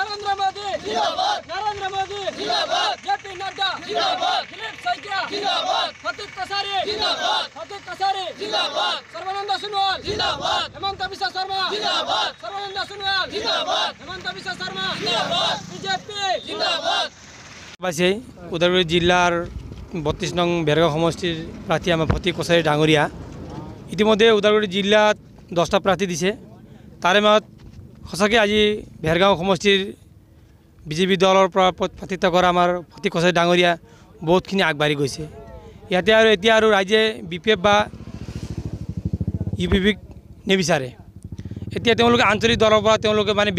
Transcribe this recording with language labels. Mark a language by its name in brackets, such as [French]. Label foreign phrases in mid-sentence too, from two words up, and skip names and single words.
[Hindi] नरेंद्र मोदी जिंदाबाद, नरेंद्र मोदी जिंदाबाद, जेपी नड्डा जिंदाबाद, दिलीप सैकिया जिंदाबाद, फतीक कसारी जिंदाबाद, फतीक कसारी जिंदाबाद, सर्वानंद सोनोवाल जिंदाबाद, हेमंत बिश्व शर्मा जिंदाबाद, सर्वानंद सोनोवाल जिंदाबाद, हेमंत बिश्व शर्मा जिंदाबाद, बीजेपी जिंदाबाद। [Assamese] পাইছে ওদালগুৰি জিলাৰ 32 নং ভেৰগাঁও সমষ্টিৰ প্ৰাৰ্থী আমাৰ ফতীক কছাৰী ডাঙৰীয়া ইতিমধ্যে ওদালগুৰি জিলাত 10টা প্ৰাৰ্থী দিছে তাৰে মাজত সঁচাকৈ আজি ভেৰগাঁও সমষ্টিৰ বিজেপি দলৰ পৰা প্ৰাৰ্থিত্ব কৰা আমাৰ ফতীক কছাৰী ডাঙৰীয়া বহুতখিনি আগবাঢ়ি গৈছে ইয়াতে আৰু এতিয়া আৰু ৰাইজে বিপিএফ বা ইউপিপিক নিবিচাৰে এতিয়া তেওঁলোকে আঞ্চলিক দলৰ পৰা তেওঁলোকে মানে